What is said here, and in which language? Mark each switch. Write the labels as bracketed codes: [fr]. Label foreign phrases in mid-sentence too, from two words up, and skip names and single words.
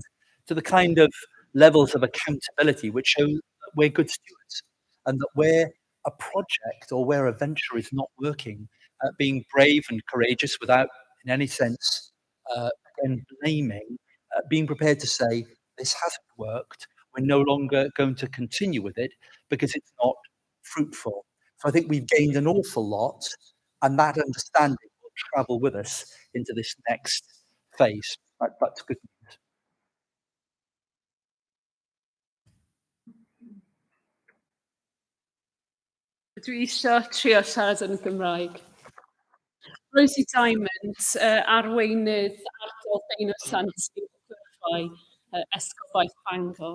[en] to the kind of levels of accountability which show that we're good stewards, and that where a project or where a venture is not working, being brave and courageous without in any sense again blaming, being prepared to say this hasn't worked, we're no longer going to continue with it because it's not fruitful. So I think we've gained an awful lot, and that understanding will travel with us into this next phase. That's good news. [cy] Dwi eisiau trio siarad yn Gymraeg. Rosie Diamond, arweinydd ardal Deino Sant i'w gyrffau Esgobaeth Bangor.